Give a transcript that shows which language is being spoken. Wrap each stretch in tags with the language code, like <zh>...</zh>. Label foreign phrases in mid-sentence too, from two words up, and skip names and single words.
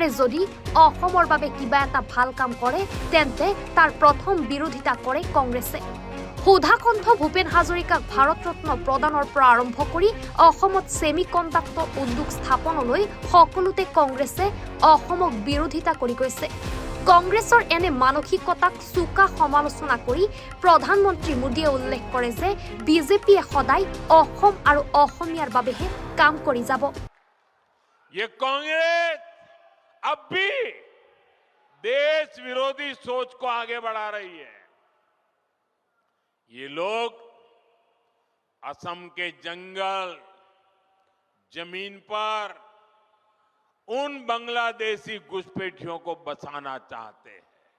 <as>যদি অসমৰ বাবে কিবা এটা ভাল কাম কৰে তেন্তে তাৰ প্ৰথম বিৰোধিতা কৰে কংগ্ৰেছে সুধাকণ্ঠ ভূপেন হাজৰিকাক ভাৰত ৰত্ন প্ৰদানৰ পৰা আৰম্ভ কৰি অসমত</as> <en>semi conductor</en> <as>উদ্যোগ স্থাপনলৈ সকলোতে কংগ্ৰেছে অসমক বিৰোধিতা কৰি গৈছে কংগ্ৰেছৰ এনে মানসিকতাক চুকা সমালোচনা কৰি প্ৰধানমন্ত্ৰী মোদীয়ে উল্লেখ কৰে যে বিজেপিয়ে সদায় অসম আৰু অসমীয়াৰ বাবেহে কাম কৰি যাব</as> <hi>ये कांग्रेस अब भी देश विरोधी सोच को आगे बढ़ा रही है ये लोग असम के जंगल जमीन पर उन बांग्लादेशी घुसपैठियों को बसाना चाहते हैं</hi>